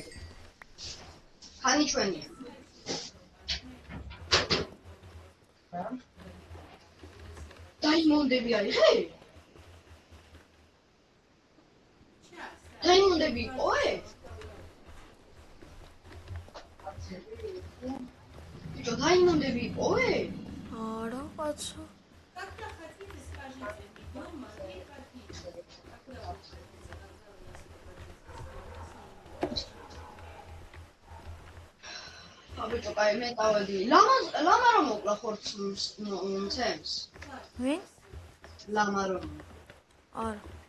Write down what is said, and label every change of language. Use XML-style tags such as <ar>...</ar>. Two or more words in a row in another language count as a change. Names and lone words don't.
<ka>ჰანი ჩვენია. დაიმონდები აიღე? დაიმონდები ოე? Что, დაიმონდები ოე? არა, კაცო.</ka> <ru>Когда хотите, скажите. Дома не хотите.</ru> <ka>აბიჭო, კაი, მე დავედი. ლამა რომ მოკლა ხორცს მცემს? ვინ? ლამა რომ. არა.</ka>